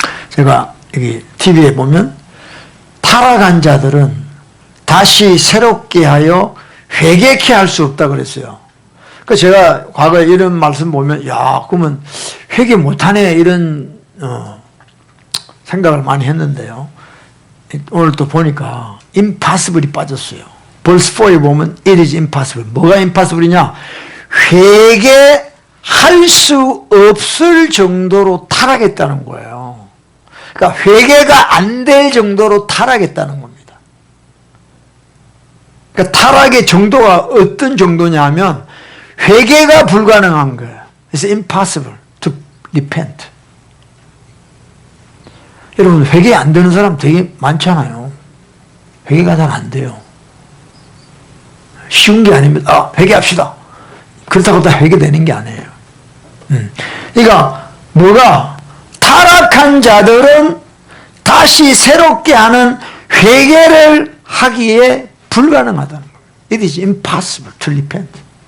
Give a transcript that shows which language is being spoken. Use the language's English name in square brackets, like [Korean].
[Korean] 제가 여기 TV에 보면 타락한 자들은 다시 새롭게 하여 회개케 할 수 없다 그랬어요. 그 제가 과거에 이런 말씀 보면 그러면 회개 못하네 이런 생각을 많이 했는데요. 오늘 또 보니까 impossible이 빠졌어요. [English] verse 4에 [Korean] 보면 [English] it is impossible. [Korean] 뭐가 impossible이냐? 회개할 수 없을 정도로 타락했다는 거예요. 그러니까 회개가 안 될 정도로 타락했다는 겁니다. 그러니까 타락의 정도가 어떤 정도냐 하면 회개가 불가능한 거예요. [English] It's impossible to repent. [Korean] 여러분 회개 안 되는 사람 되게 많잖아요. 회개가 잘 안 돼요. 쉬운 게 아닙니다. 아, 회개합시다. 그렇다고 다 회개되는 게 아니에요. 그러니까 뭐가 타락한 자들은 다시 새롭게 하는 회개를 하기에 불가능하다는 거예요. [English] It is impossible to repent.